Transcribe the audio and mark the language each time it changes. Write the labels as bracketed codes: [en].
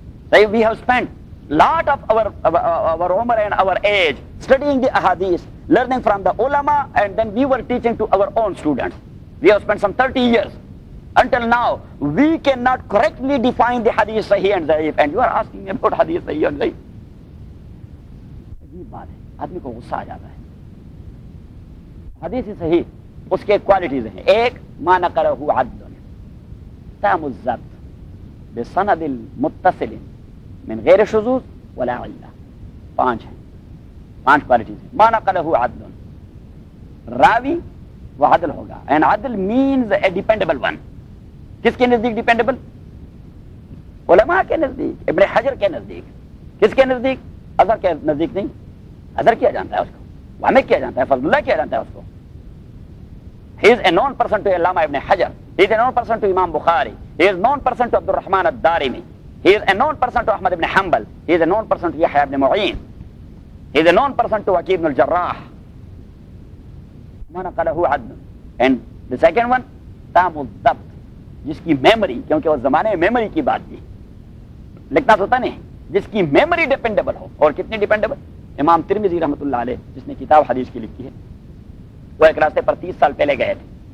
[en] So we have spent lot of our umr and our age studying the ahadith, learning from the ulama, and then we were teaching to our own students. We have spent some 30 years. Until now, we cannot correctly define the hadith sahih and da'if, and you are asking me about hadith sahih and da'if. [ur] عجیب بات ہے, آدمی کو غصہ آ جاتا ہے. حدیث صحیح اس کے کوالٹیز ہیں. [ar] ایک, ما نقلہ عدل تام الضبط بسند متصل من غیر شذوذ ولا علہ. [ur] 5 ہیں, 5 کوالٹیز ہیں. [ar] ما نقلہ عدل, [ur] راوی وہ عدل ہوگا, [en] and عدل means a dependable one. [ur] کس کے نزدیک ڈیپینڈیبل؟ علماء کے نزدیک, ابن حجر کے نزدیک. کس کے نزدیک؟ اظہر کے نزدیک نہیں. اظہر کیا جانتا ہے اس کو, وامق کیا جانتا ہے, فضل اللہ کیا جانتا ہے اس کو. [en] He is a known person to Allama Ibn Hajar. He is a known person to Imam Bukhari. He is a known person to Abdul Rahman al-Darimi. He is a known person to Ahmad ibn Hanbal. He is a known person to Yahya ibn Mu'in. He is a known person to Waki ibn al-Jarrah. [ar] نقلہ عدل. [en] and the second one [ur] تام الضبط, جس کی memory, کیونکہ اس زمانے میں memory کی بات تھی, لکھنا تو ہوتا نہیں, جس کی میموری ڈیپینڈیبل ہو. اور کتنی ڈیپینڈیبل؟ امام ترمذی رحمۃ اللہ علیہ جس نے کتاب حدیث کی لکھی ہے, وہ ایک راستے پر 30 سال پہلے گئے تھے.